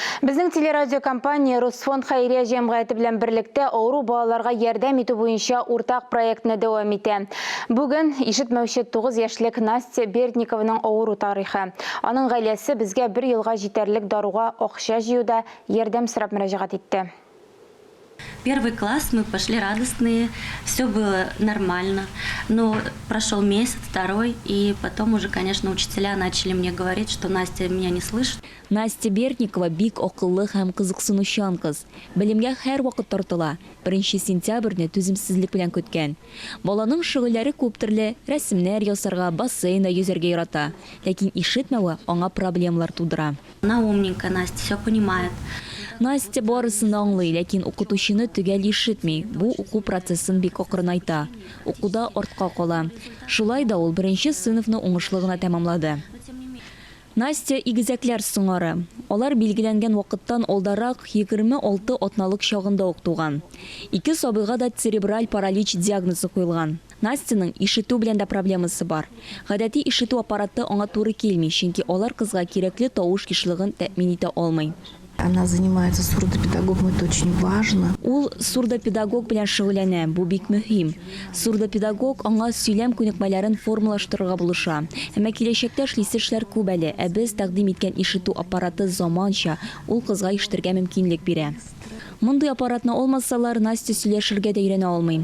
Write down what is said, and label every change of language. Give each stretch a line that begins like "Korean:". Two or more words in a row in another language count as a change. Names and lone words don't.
Tatar: Безнең телерадио компания Русфонд Хайрия җәмгыяте белән берлектә авыру балаларга ярдәм итү буенча уртак проектны дәвам итә. Бүген ишетмәүче 9 яшьлек Настя Бердникованың авыру тарихы. Аның гаиләсе безгә 1 елга җитәрлек даруга акча җыюда ярдәм сорап мөрәҗәгать итте.
Russian: Первый класс мы пошли радостные, все было нормально, но прошел месяц, второй, и потом уже, конечно, учителя начали мне говорить, что Настя меня не слышит.
Tatar: Настя Бердникова бик акыллы һәм кызыксынучан кыз. Белемгә һәр вакыт тартыла. 1 сентябрьне түземсезлек белән көткән. Баланың шөгыльләре күп төрле, рәсемнәр ясарга, бассейнда йөзәргә ярата. Ләкин ишетмәве аңа проблемалар тудыра.
Russian: Она умненькая, Настя все понимает.
Tatar: Настя барысын аңлый, ләкин укытучыны төгәл ишетми. Бу уку процессын бик акрынайта. Укуда артка кала. Шулай да ул 1 сыйныфны уңышлы гына тәмамлады. Настя игезәкләр сыңары. Алар билгеләнгән вакыттан алдарак 26 атналык чагында ук туган. 2 сабыйга да церебраль паралич диагнозы куелган. Настяның ишетү белән дә проблемасы бар. Гадәти ишетү аппараты аңа туры килми, чөнки алар кызга кирәкле тавыш кишлыгын тәэмин итә алмый.
Russian: Она занимается сурдопедагогом, это очень важно.
Tatar: Ул сурдопедагог белән шөгыльләнә, бу бик мөһим. Сурдопедагог аңа сөйләм күнекмәләрен формалаштырырга булыша. Әмма киләчәктә эшлисе эшләр күп әле, ә без тәкъдим иткән ишетү аппараты заманча ул кызга ишетергә мөмкинлек бирә. Мондый аппаратны алмасалар, Настя сөйләшергә дә өйрәнә алмый.